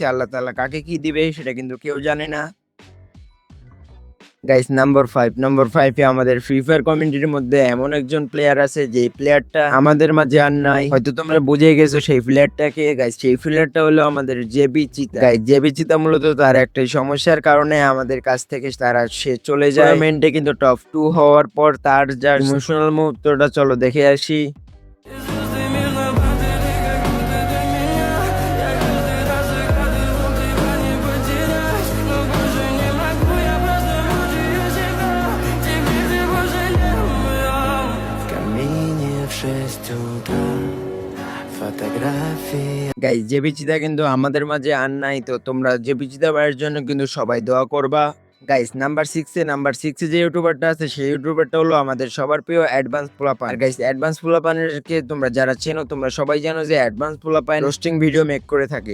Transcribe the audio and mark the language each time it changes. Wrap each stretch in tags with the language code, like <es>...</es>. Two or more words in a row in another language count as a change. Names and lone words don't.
<bn>আল্লাহ তাআলা কাকে কি দিবে সেটা কিন্তু কেউ জানে না। গাইস নাম্বার 5 এ আমাদের ফ্রি ফায়ার কমিউনিটির মধ্যে এমন একজন প্লেয়ার আছে যে প্লেয়ারটা আমাদের মাঝে আর নাই, হয়তো তোমরা বুঝে গেছো সেই প্লেয়ারটাকে। গাইস সেই প্লেয়ারটা হলো আমাদের জেবি চিতা। গাইস জেবি চিতা মূলত তার একটাই সমস্যার কারণে আমাদের কাছ থেকে সে চলে যায়। টুর্নামেন্টে কিন্তু টপ 2 হওয়ার পর তার যা ইমোশনাল মুহূর্তটা চলো দেখে আসি।</bn> <ru>В камине в 6 утра фотографии.</ru> <bn>গাইস জেবি চিতা কিন্তু আমাদের মাঝে আর নাই, তো তোমরা জেবি চিতা ভাইয়ের জন্য কিন্তু সবাই দোয়া করবা। গাইস নাম্বার 6 এ যে ইউটিউবারটা আছে সেই ইউটিউবারটা হলো আমাদের সবার প্রিয় অ্যাডভান্স পোলাপান। আর গাইস অ্যাডভান্স পোলাপানকে তোমরা যারা চেনো তোমরা সবাই জানো যে অ্যাডভান্স পোলাপান</bn> <en>roasting video make</en> <bn>করে থাকে।</bn>